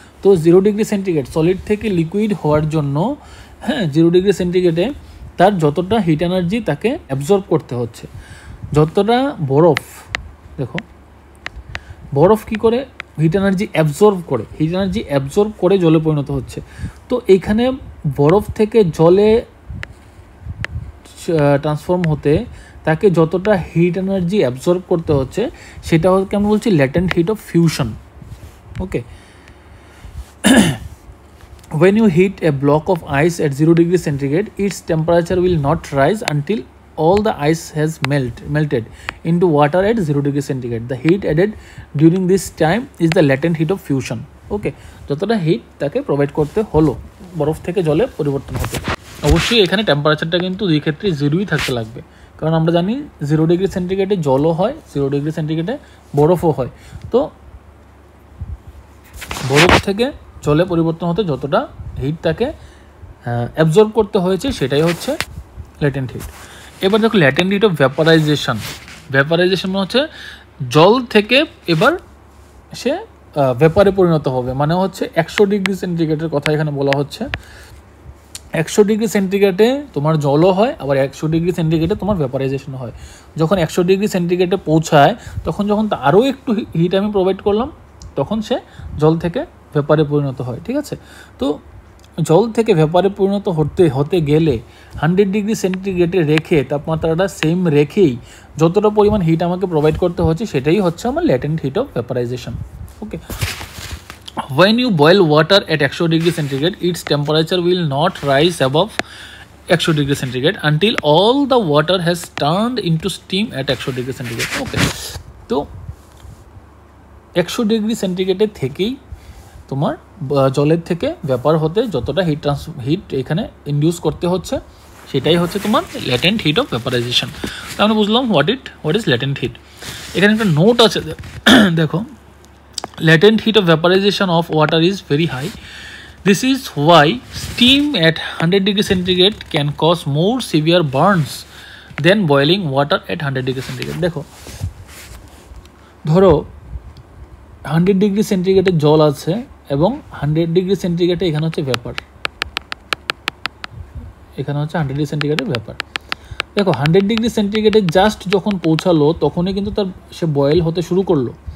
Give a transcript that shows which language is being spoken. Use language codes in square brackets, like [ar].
[bn] তো 0 degree centigrade solid থেকে liquid হওয়ার জন্য, হ্যাঁ, 0 ডিগ্রি সেন্টিগ্রেডে তার যতটা হিট এনার্জি তাকে অ্যাবজর্ব করতে হচ্ছে, যতটা বরফ, দেখো বরফ কি করে হিট এনার্জি অ্যাবজর্ব করে, হিট এনার্জি অ্যাবজর্ব করে জলে পরিণত হচ্ছে। তো এইখানে বরফ থেকে জলে ট্রান্সফর্ম হতে তাকে যতটা হিট এনার্জি অ্যাবজর্ব করতে হচ্ছে সেটা হচ্ছে আমরা বলছি latent heat of fusion. [en] Okay, when you heat a block of ice at 0 degree centigrade, its temperature will not rise until all the ice has melted into water at 0 degree centigrade. The heat added during this time is the latent heat of fusion. [bn] Okay, যতটা hit তাকে provide করতে হলো বরফ থেকে জলে পরিবর্তন হতে। অবশ্যই এখানে টেম্পারেচারটা কিন্তু দুই ক্ষেত্রে 0ই থাকতে লাগবে, কারণ আমরা জানি 0 ডিগ্রি সেন্টিগ্রেডে জলও হয়, 0 ডিগ্রি সেন্টিগ্রেডে বরফও হয়। তো বরফ থেকে জলে পরিবর্তন হতে যতটা হিট তাকে অ্যাবজর্ব করতে হয়েছে সেটাই হচ্ছে ল্যাটেন্ট হিট। এবার দেখো latent heat of vaporisation. Vaporisation হচ্ছে জল থেকে এবার সে ভেপারে পরিণত হবে, মানে হচ্ছে 100 ডিগ্রি সেন্টিগ্রেডের কথা এখানে বলা হচ্ছে। 100 ডিগ্রি সেন্টিগ্রেডে তোমার জলও হয়, আবার 100 ডিগ্রি সেন্টিগ্রেডে তোমার ভেপারাইজেশন হয়। যখন 100 ডিগ্রি সেন্টিগ্রেডে পৌঁছায় তখন যখন আরও একটু হিট আমি প্রোভাইড করলাম তখন সে জল থেকে ভেপারে পরিণত হয়। ঠিক আছে, তো জল থেকে ভেপারে পরিণত হতে গেলে 100 ডিগ্রি সেন্টিগ্রেডে রেখে তাপমাত্রাটা সেম রেখেই যতটা পরিমাণ হিট আমাকে প্রোভাইড করতে হচ্ছে সেটাই হচ্ছে আমার latent heat of vaporisation. [en] Okay, when you boil water at 100 degree centigrade, its temperature will not rise above 100 degree centigrade until all the water has turned into steam at 100 degree centigrade. [bn] Okay, তো 100 degree সেন্টিগ্রেডের থেকেই তোমার জলের থেকে vapour হতে যতটা hit এখানে induce করতে হচ্ছে সেটাই হচ্ছে তোমার ল্যাটেন্ট হিট অফ ভেপারাইজেশন। তাহলে বুঝলাম [en] What is latent heat. [bn] এখানে একটা নোট আছে, দেখো [en] latent heat of vaporization of water is very high. This is why steam at 100 degree centigrade can cause more severe burns than boiling water at 100 degree centigrade. [bn] দেখো ধরো 100 degree সেন্টিগ্রেডের জল আছে এবং 100 degree সেন্টিগ্রেডে এখানে হচ্ছে ভেপার, এখানে হচ্ছে 100 ডিগ্রি সেন্টিগ্রেডের ভেপার। দেখো 100 ডিগ্রি সেন্টিগ্রেডে জাস্ট যখন পৌঁছালো তখনই কিন্তু সে বয়েল হতে শুরু করলো।